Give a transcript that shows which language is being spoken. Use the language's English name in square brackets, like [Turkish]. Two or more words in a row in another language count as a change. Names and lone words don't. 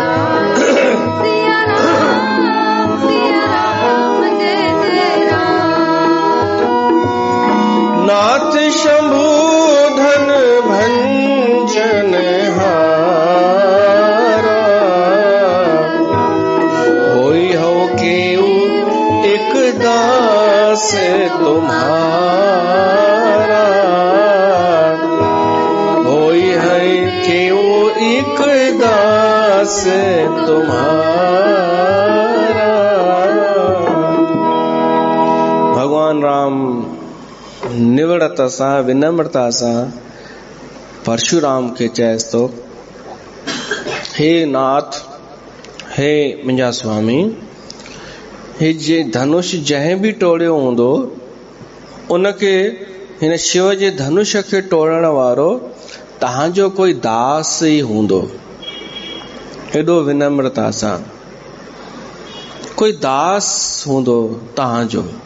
[Awadhi] नाथ शंभु धन भंजन हारा, होई हो केऊ एक दास तुम्हारा। होई है केऊ एक दास तुम्हारा। [Sindhi] भगवान राम निवड़ता सां विनम्रता सां परशुराम के चएस तो, हे नाथ, हे मुंहिंजा स्वामी, हे जे धनुष जंहिं भी टोड़ियो हूंदो उनके, हिन शिव जे धनुष खे टोड़ण वारो तव्हांजो कोई दास ई हूंदो। एॾो विनम्रता सां, कोई दास हूंदो तव्हांजो।